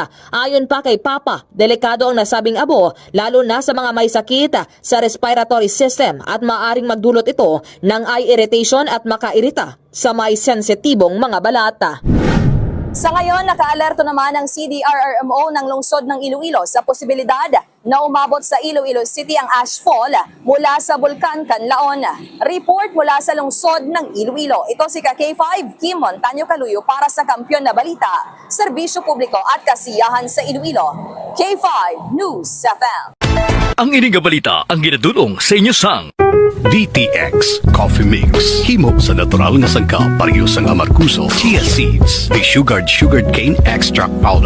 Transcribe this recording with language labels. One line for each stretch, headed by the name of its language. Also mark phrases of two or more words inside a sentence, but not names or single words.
Filipino: Ayon pa kay Papa, delikado ang nasabing abo lalo na sa mga may sakit sa
English: respiratory system
Filipino: at maaring magdulot ito ng
English: eye irritation
Filipino: at makairita sa may sensitibong mga balata. Sa ngayon, naka-alerto naman ang CDRRMO ng lungsod ng Iloilo sa posibilidad na umabot sa Iloilo City ang ashfall mula sa Bulkan, Kanlaon. Report mula sa lungsod ng Iloilo. Ito si K5 Kim Montaño Caluyo para sa Kampiyon na Balita, Serbisyo Publiko at Kasiyahan sa Iloilo. K5 News FM.
Hiligaynon: Ang ining balita ang ginadulong sa inyo sang DTX Coffee Mix. Himo sa natural nga sangka pareho sang amarkuso,
English: chia seeds, the sugared cane extract powder.